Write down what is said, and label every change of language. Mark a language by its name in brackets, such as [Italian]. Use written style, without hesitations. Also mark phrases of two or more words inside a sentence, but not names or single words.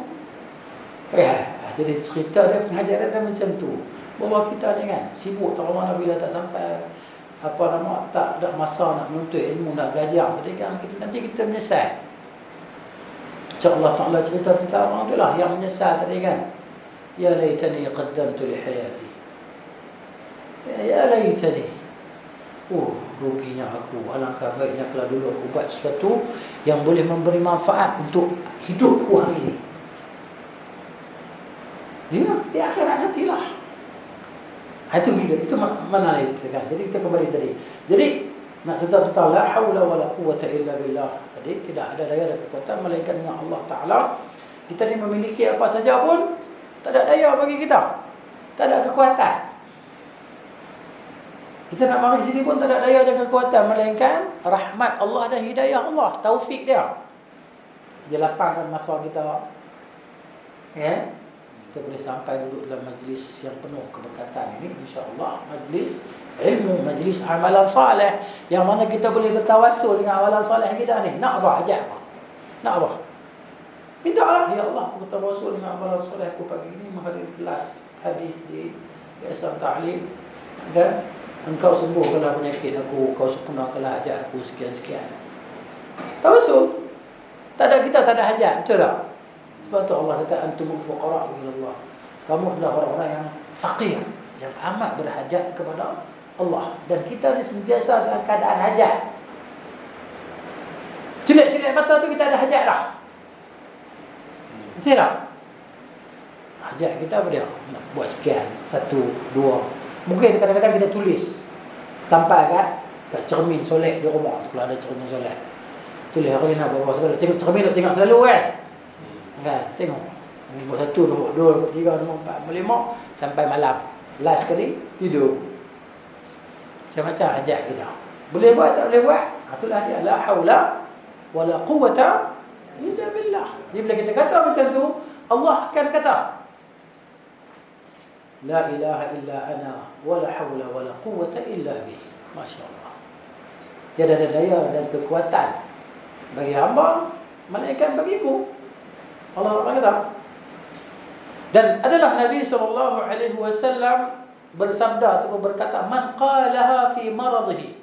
[Malay] Jadi cerita dia, pengajaran dia macam tu. Bahawa kita ni kan sibuk tak mana bila tak sampai apa nama, tak ada masa nak menuntut ilmu, nak belajar tadi kan, nanti kita menyesal. Macam Allah Ta'ala cerita tentang orang tu lah yang menyesal tadi kan. [Arabic] يا ليتني قدمت لحياتي. يا ليتني. [Malay] ruginya aku. Alangkah baiknya kalau dulu aku buat sesuatu yang boleh memberi manfaat untuk hidupku hari ini. Di akhirat nantilah. Itu kita, itu mana itu kan. Jadi kita kembali tadi. Jadi nak tetap [Arabic] لا حول ولا قوة إلا بالله. [Malay] Tadi tidak ada daya dan kekuatan melainkan dengan Allah Taala. Kita ni memiliki apa saja pun tak ada daya bagi kita. Tak ada kekuatan. Kita nak mari sini pun tak ada daya dan kekuatan melainkan rahmat Allah dan hidayah Allah, taufik dia. Dia lapangkan masa kita. Ya. Kita boleh sampai duduk dalam majlis yang penuh keberkatan ini, insya-Allah majlis ilmu, majlis amalan soleh yang mana kita boleh bertawassul dengan amalan soleh kita ni. Nak apa ajak apa? Nak apa? Minta Allah, ya Allah, aku bertawassul dengan amalan soleh aku pagi ini menghadiri kelas hadis di Yayasan Ta'lim, dan engkau sembuhkanlah penyakit aku, kau sempurnakanlah hajat aku sekian-sekian. Tawassul. Tak ada kita, tak ada hajat, betul tak? Sebab tu Allah kata [Arabic] أنتم الفقراء إلى الله. [Malay] Kamu adalah orang-orang yang fakir, yang amat berhajat kepada Allah, dan kita ni sentiasa dalam keadaan hajat. Celik-celik mata tu kita ada hajat dah. Betul tak? Hajat kita apa dia? Nak buat sekian, 1, 2. Mungkin kadang-kadang kita tulis tampal kat cermin solek di rumah, kalau ada cermin solek. Tulis hari ni nak buat apa sebab tengok cermin, tengok selalu kan. Kan, tengok nombor 1, nombor 2, nombor 3, nombor 4, nombor 5 sampai malam. Last kali tidur. Macam-macam hajat kita. Boleh buat tak boleh buat? Itulah dia, [Arabic] لا حول ولا قوة إلا بالله. [Malay] Jadi bila kita kata macam tu, Allah akan kata [Arabic] لا إله إلا أنا ولا حول ولا قوة إلا بالله. [Malay] Masya-Allah. Tiada ada daya dan kekuatan bagi hamba melainkan bagiku. Allah kata. Dan adalah Nabi SAW bersabda atau berkata, [Arabic] من قالها في مرضه.